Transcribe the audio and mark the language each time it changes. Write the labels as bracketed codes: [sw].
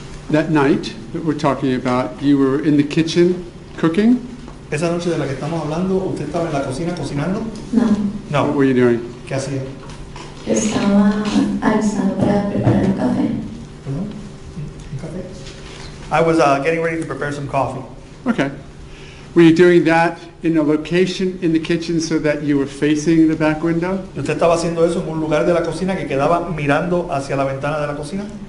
[en] That night that we're talking about, you were in the kitchen cooking? [es] Esa noche de la que estamos hablando, ¿usted estaba en la cocina cocinando? No, [en] What were you doing? [es] ¿Qué hacía? estaba alistando para preparar un café. ¿Perdón? ¿Un café? [en] I was getting ready to prepare some coffee. Okay. Were you doing that in a location in the kitchen so that you were facing the back window? [es] ¿Y usted estaba haciendo eso en un lugar de la cocina que quedaba mirando hacia la ventana de la cocina?